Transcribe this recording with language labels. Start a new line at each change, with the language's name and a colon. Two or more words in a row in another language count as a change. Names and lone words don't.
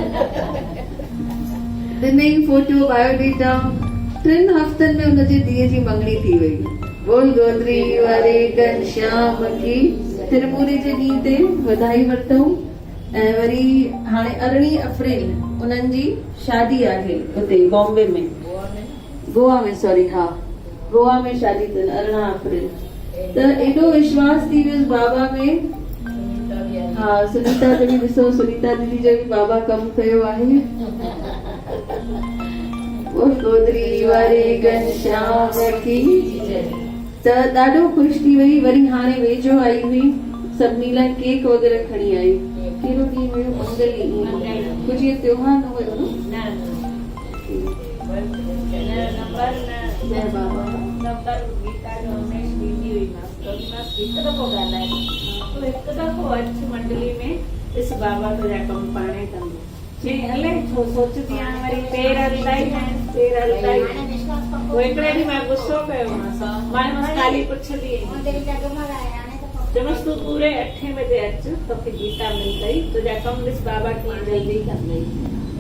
Sindhi: ॾिनई फोटो बायोडेटा। 3 हफ़्तनि में हुनजी धीअ जी मंगणी थी वई। बोल गोदरी वारे घनश्याम की। तिरमूरी जे ॾींहं ते वधाई वरितऊं। ऐं वरी हाणे 18 अप्रैल उन्हनि जी शादी आहे हुते बॉम्बे में, गोवा में, सॉरी, हा गोवा में शादी अथनि 18 अप्रैल। त एॾो विश्वास थी वियुसि बाबा में। हा, सुनीता जो बि ॾिसो, सुनीता दीदी जो बि बाबा कमु कयो आहे। गोदरी वारे घनश्याम की। त ॾाढो ख़ुशि थी वई। वरी हाणे वेझो आई हुई, सभिनी लाइ केक वग़ैरह खणी आई। कहिड़ो ॾींहुं हुयो, मंगल। कुझु इहो त्योहार न हुयो न। जय बाबा। मंडली में इस बाबा तुझा कम पाणे कंदो। हले सोचती आहियां वरी पेर हलंदाई आहिनि, पेर हलंदाई। पोइ हिकिड़े ॾींहुं मां गुस्सो कयो मां ख़ाली पुछंदी चयोमांसि तूं पूरे 8 बजे अच, तोखे गीता मिलंदई, तुंहिंजा कम ॾिस बाबा कीअं जल्दी कंदई।